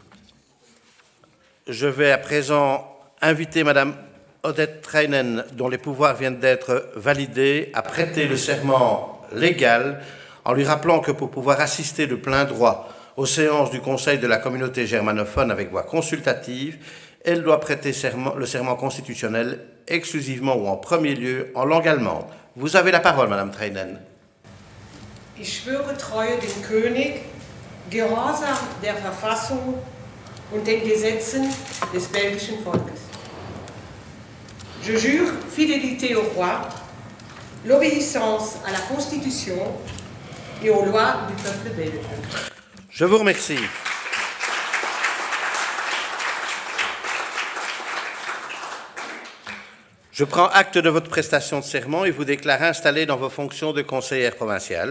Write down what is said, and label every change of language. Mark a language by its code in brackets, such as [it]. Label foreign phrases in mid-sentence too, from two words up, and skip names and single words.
[fr] Je vais à présent inviter Madame Odette Treinen, dont les pouvoirs viennent d'être validés, à prêter le serment légal en lui rappelant que pour pouvoir assister de plein droit aux séances du Conseil de la communauté germanophone avec voix consultative, elle doit prêter le serment constitutionnel exclusivement ou en premier lieu en langue allemande. Vous avez la parole, Madame Treinen. [de] Ich schwöre Treue dem König, Gehorsam der Verfassung und den Gesetzen des belgischen Volkes. [fr] Je jure fidélité au roi, l'obéissance à la Constitution et aux lois du peuple belge. Je vous remercie. Je prends acte de votre prestation de serment et vous déclare installé dans vos fonctions de conseillère provinciale.